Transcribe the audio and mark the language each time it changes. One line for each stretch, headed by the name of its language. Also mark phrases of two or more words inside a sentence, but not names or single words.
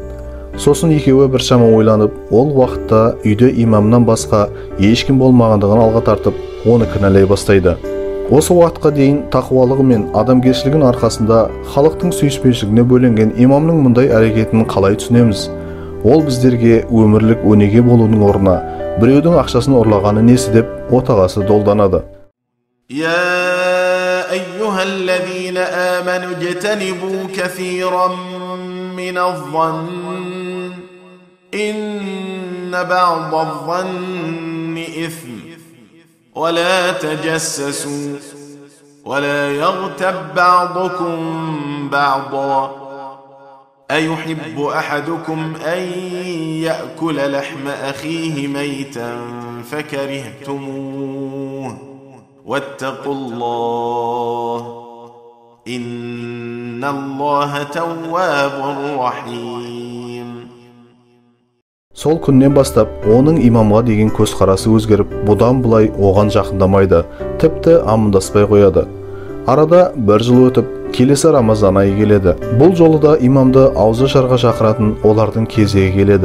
Kazakh: Сосын екеуі біршама ойланып, ол уақытта үйде имамнан басқа ешкім болмағандығын алға тартып, оны кінәлай бастайды. Осы уақытқа дейін тақуалығы мен адамгершілігінің арқасында халықтың сүйіспеншілігіне бөленген имамның мұндай әрекетін қалай түсінеміз? Ол біздерге өмірлік өнеге болудың орнына біреудің ақшасын ұрлағаны несі деп отағасы долданады.
Arabic: يا أيها الذين آمنوا اجتنبوا كثيرا من الظن إن بعض الظن إثم ولا تجسسوا ولا يغتب بعضكم بعضا أيحب أحدكم أن يأكل لحم أخيه ميتا فكرهتموه واتقوا الله إن الله تواب رحيم.
Kazakh: Сол күннен бастап оның имамға деген көзқарасы өзгеріп, бұдан бұлай оған жақындамайды, тіпті амандаспай қояды. Арада бір жыл өтіп, келесі Рамазан айы келеді. Бұл жолы да имамды ауызашарға шақыратын олардың кезегі келеді.